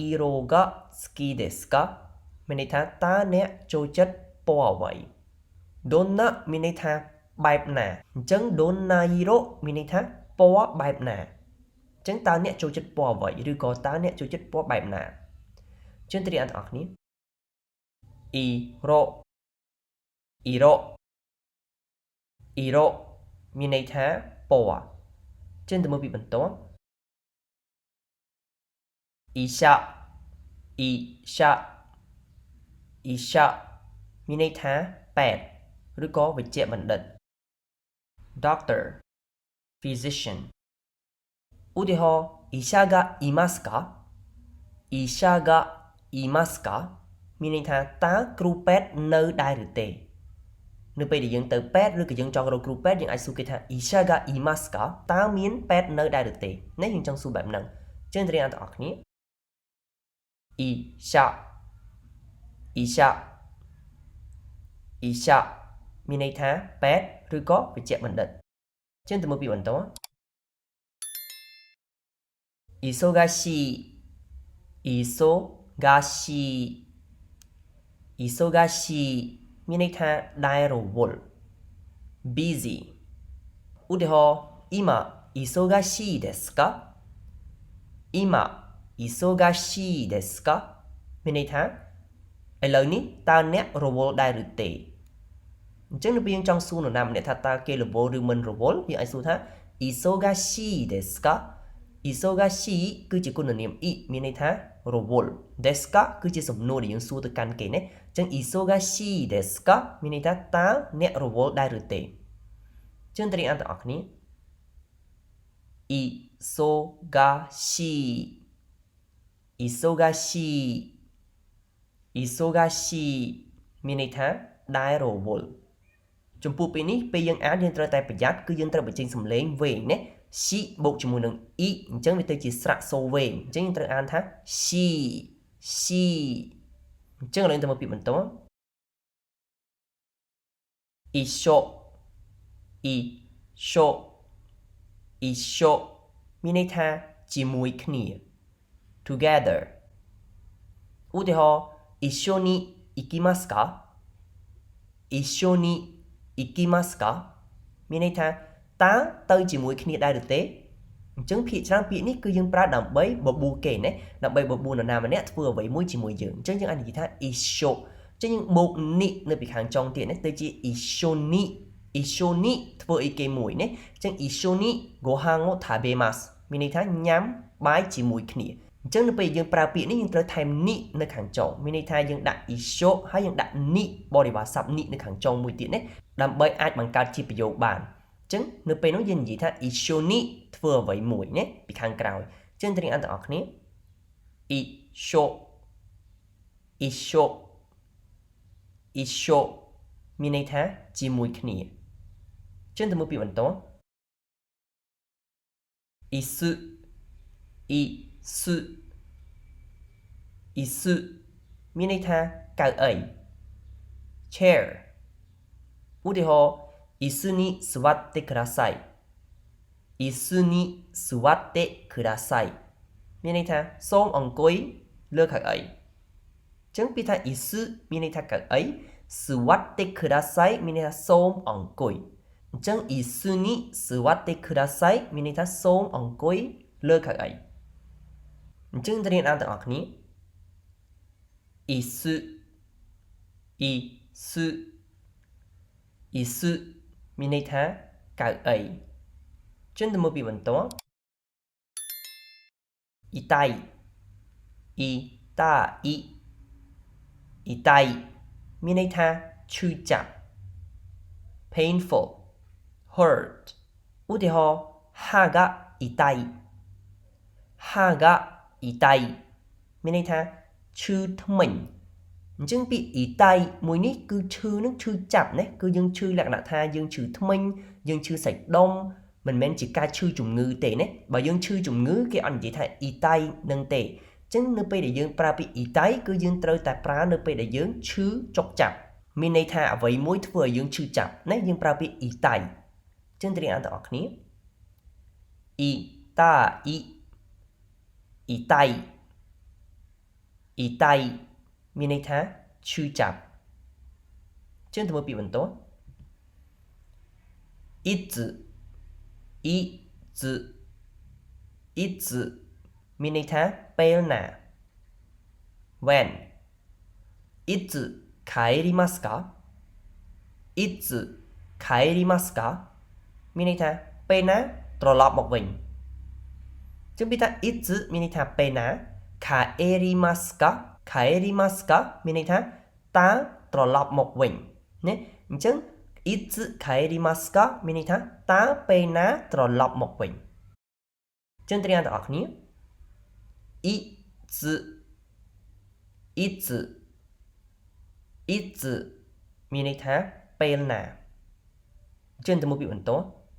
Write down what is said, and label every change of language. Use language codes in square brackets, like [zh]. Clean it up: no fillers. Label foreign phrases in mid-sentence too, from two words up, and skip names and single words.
[ja] が好きですか [km] មានន័យថាតើអ្នកចូលចិត្តពណ៌អ្វីどんなមានន័យថាបែបណាអញ្ចឹង [ja] どんな色 [km] មានន័យថាពណ៌បែបណាអញ្ចឹងតើអ្នកចូលចិត្តពណ៌អ្វីឬក៏តើអ្នកចូលចិត្តពណ៌បែបណាជឿនទៅអ្នកទាំងអស់គ្នា [ja] 色 色 色 [km] មានន័យថាពណ៌ជឿនទៅមើលពីបន្ទាប់ [ja] 医者 医者 医者 [km] មានន័យថាពេទ្យឬក៏វេជ្ជបណ្ឌិត [en] doctor physician [km] ឧទាហរណ៍医者 [ja] がいますか医者がいますか [km] មានន័យថាតើគ្រូពេទ្យនៅដែរឬទេនៅពេលដែលយើងទៅពេទ្យឬក៏យើងចង់រកគ្រូពេទ្យយើងអាចសួរគេថា [ja] 医者がいますか [km] តើមានពេទ្យនៅដែរឬទេនេះយើងចង់សួរបែបហ្នឹងអញ្ចឹងរៀនទាំងអស់គ្នា [ja] 医者医者 [km] 医者មានន័យថាពេទ្យឬក៏វេជ្ជបណ្ឌិតជឿនទៅមើលពីបន្ត [ja] 忙しい忙しい忙しい [km] មានន័យថាដែលរវល់ busy ឧទាហរណ៍ [ja] 今忙しいですか今忙しいですか [km] មានន័យថាឥឡូវនេះតើអ្នករវល់ដែរឬទេអញ្ចឹងនៅពេលយើងចង់សួរនរណាម្នាក់ថាតើគេរវល់ឬមិនរវល់ យើងអាចសួរថា [ja] 忙しいですか忙しい [km] គឺជាគុណនាមអ៊ីមានន័យថារវល់ [ja] ですか [km] គឺជាសំ ណួរដែលយើងសួរទៅកាន់គេណាអញ្ចឹង [ja] 忙しいですか [km] មានន័យថាតើអ្នករវល់ដែរឬទេជឿនទៅរៀនអានទាំងអស់គ្នា [ja] 忙しい忙しい忙しい [km] មានន័យថាដែលរវល់ចំពោះពេលនេះពេលយើងអានយើងត្រូវតែប្រយ័ត្នគឺយើងត្រូវបញ្ចេញសំឡេងវែងណា she បូកជាមួយនឹង e អញ្ចឹងវាទៅជាស្រៈសូរវែងអញ្ចឹងយើងត្រូវអានថា she អញ្ចឹងឥឡូវទៅមកពីបន្ត [ja] 一緒一緒一緒 [km] មានន័យថាជាមួយគ្នា together ឧទាហរណ៍ [ja] 一緒に行きますか一緒に行きますか [km] មានន័យថាតើទៅជាមួយគ្នាដែរឬទេអញ្ចឹង ភាគច្រើនពាក្យនេះគឺយើងប្រើដើម្បីបបួលគេណាដើម្បីបបួលនរណាម្នាក់ធ្វើអ្វីមួយជាមួយយើងអញ្ចឹងយើងអាចនិយាយថា一緒អញ្ចឹងយើងបូកនេះនៅពីខាងចុង ទៀតណាទៅជា [ja] 一緒に一緒に [km] ធ្វើអីគេមួយណាអញ្ចឹង [ja] 一緒にご飯を食べます [km] មានន័យថាញ៉ាំបាយ ជាមួយគ្នាអញ្ចឹងនៅពេលយើងប្រើពាក្យនេះយើងត្រូវថែមនេះនៅខាងចុងមានន័យថាយើងដាក់一緒ហើយយើងដាក់នេះបរិបទស័ព្ទនេះនៅខាងចុងមួយទៀតណាដើម្បីអាចបង្កើតជាប្រយោគបានអញ្ចឹងនៅពេលនោះយើងនិយាយថា [ja] 一緒に [km] ធ្វើអ្វីមួយណាពីខាងក្រោយអញ្ចឹងទាំងអស់ទាំងអស់គ្នា [ja] 一緒一緒一緒 [km] មានន័យថាជាមួយគ្នាអញ្ចឹងទៅមើលពីបន្ត [ja] 椅子椅子椅子 [km] មានន័យថាកៅអី chair ឧទាហរណ៍ [ja] 椅子に座ってください椅子に座ってください [km] មានន័យថាសូមអង្គុយលើកៅអីអញ្ចឹងពីថា椅子មានន័យថាកៅអី [ja] 座ってください [km] មានន័យថាសូមអង្គុយអញ្ចឹង [ja] 椅子に座ってください [km] មានន័យថាសូមអង្គុយលើកៅអីអញ្ចឹងទៅរៀនអានទាំងអស់គ្នា [ja] 椅子椅子椅子 [km] មានន័យថាកៅអីជឿនទៅមើលពីបន្ត [ja] 痛い痛い痛い [km] មានន័យថាឈឺចាប់ [en] painful hurt [km] ឧទាហរណ៍ [ja] 歯が痛い歯が痛い [km] មានន័យថា ឈឺធ្មេញអញ្ចឹងពាក្យ痛いមួយនេះគឺឈឺនឹងឈឺចាប់ណាគឺយើងឈឺលក្ខណៈថាយើងឈឺ ធ្មេញយើងឈឺសាច់ដុំមិនមែនជាការឈឺជំងឺទេណាបើយើងឈឺជំងឺគេអត់និយាយថា痛いនឹងទេអញ្ចឹងនៅពេលដែលយើងប្រើពាក្យ痛いគឺយើងត្រូវតែប្រើនៅពេលដែលយើងឈឺចុកចាប់មានន័យថាអ្វីមួយធ្វើឲ្យយើងឈឺចាប់ណាយើងប្រើពាក្យអ៊ីតៃចឹងទៅរៀនអានទាំងអស់គ្នា [ja] いた い 痛い 痛い [km] មានន័យថាឈឺចាប់ចឹងទៅមើលពាក្យបន្ទាប់ [ja] いついついつ [km] មានន័យថាពេលណា when [ja] いつ帰りますかいつ帰りますか [km] មានន័យថាពេលណាត្រឡប់មកវិញចឹងពីថាいつមានន័យថាពេលណា帰 [ja] りますか帰りますか [km] មានន័យថាតើត្រឡប់មកវិញណាអញ្ចឹង [ja] いつ帰りますか [km] មានន័យថាតើពេលណាត្រឡប់មកវិញចឹងត្រៀមទាំងអស់គ្នា [ja] いついついつ [km] មានន័យថាពេលណាចឹងទៅមើលពាក្យបន្ទាប់